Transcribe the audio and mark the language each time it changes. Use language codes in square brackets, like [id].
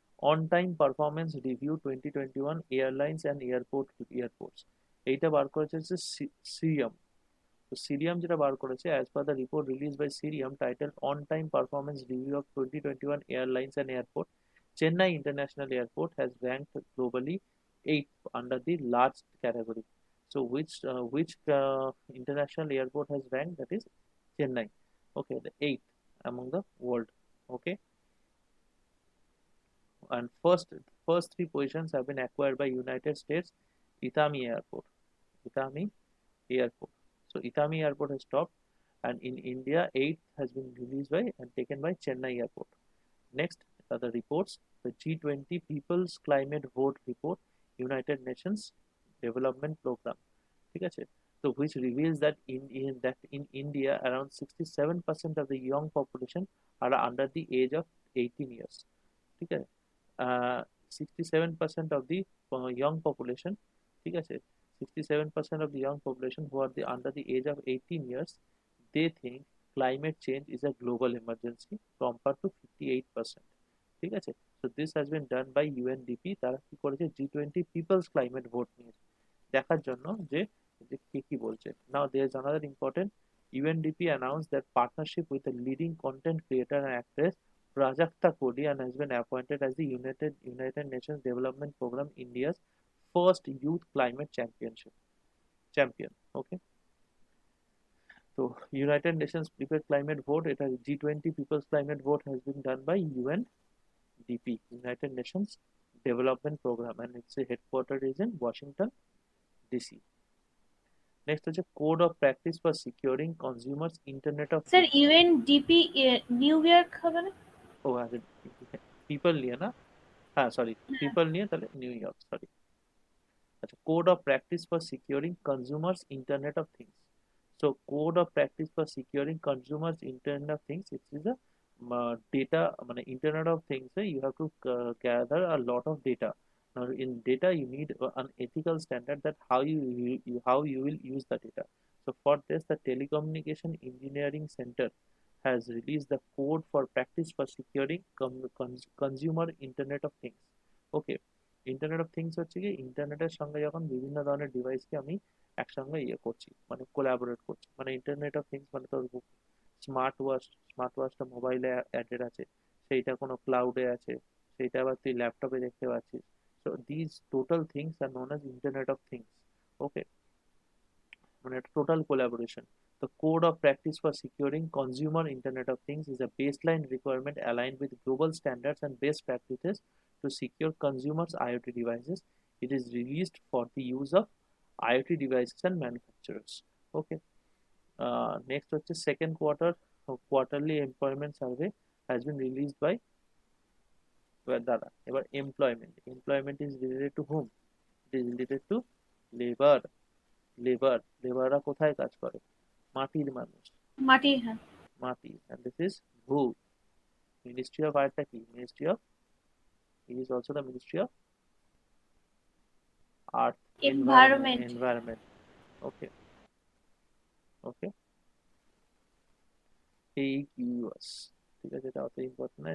[bn] On time performance review 2021 airlines and airports, এইটা বার করেছে হচ্ছে সিরিয়াম। [en] তো সিরিয়াম যেটা বার করেছে, as per the report release by Cirium title on time performance review of 2021 airlines and airport, Chennai International Airport has ranked globally 8th under the large category. So which international airport has ranked? That is Chennai. Okay, the 8th among the world. Okay, and first three positions have been acquired by United States Itami Airport. Itami Airport. So Itami Airport has stopped, and in India, 8th has been released by and taken by Chennai Airport. Next are the reports. The G20 People's Climate Vote Report, United Nations Development Program. [bn] ঠিক আছে, [en] so which reveals that in India around 67% of the young population are under the age of 18 years. [bn] ঠিক আছে, [en] 67% of the young population, ঠিক আছে, 67% of the young population who are under the age of 18 years, they think climate change is a global emergency compared to 58%. [bn] ঠিক আছে, [en] so this has been done by UNDP. [bn] তারা কি করেছে, G20 People's Climate Vote নিয়ে দেখার জন্য যে যে কে কি বলছে। [en] Now there is another important, UNDP announced that partnership with a leading content creator and actress Prajakta Kodi, and has been appointed as the United Nations Development Program India's first youth climate champion. Okay, so United Nations Prepared Climate Vote, it has G20 People's Climate Vote has been done by UNDP, United Nations Development Program, and its headquarters is in Washington DC. Next হচ্ছে code of practice for securing consumers internet of [bn] sir [en] Things. [bn] UNDP new York হবে না? ও আচ্ছা, people নিয়ে না, হ্যাঁ sorry, people নিয়ে, তাহলে new York, sorry. [en] আচ্ছা, code of practice for securing consumers internet of things. So code of practice for securing consumers internet of things, it is a data মানে internet of things, you have to gather a lot of data. Now in data you need an ethical standard that how you will use the data. So for this the Telecommunication Engineering Center has released the code for practice for securing consumer internet of things. [bn] Okay, internet of things হচ্ছে কি, ইন্টারনেটের সঙ্গে যখন বিভিন্ন ধরনের ডিভাইসকে আমি একসঙ্গে ইয়ে করছি, মানে কোলাবোরেট করছি, মানে ইন্টারনেট অফ থিংস মানে তোর স্মার্ট ওয়াচটা মোবাইলে অ্যাডেড আছে, সেইটা কোনো ক্লাউডে আছে, সেইটা আবার তুই ল্যাপটপে দেখতে পাচ্ছিস। [en] So this total things are known as internet of things. [bn] ওকে, মানে একটা total collaboration. [en] The code of practice for securing consumer Internet of Things is a baseline requirement aligned with global standards and best practices to secure consumers' IoT devices. It is released for the use of IoT devices and manufacturers. Okay. Next হচ্ছে second quarterly employment survey has been released by দাদা। এবার employment is related to whom? It is related to labor. [bn] লেবাররা কোথায় কাজ করে? মাটির মানুষ, মাটি, হ্যাঁ। [en] মাটি, and this is who? Ministry of [bn] আরেকটা কি, [en] Ministry of, it is also the Ministry of Earth, [bn] environment. [en] environment. [bn] Okay, okay, AQS, ঠিক আছে, এটা অত ইম্পর্টেন্ট না।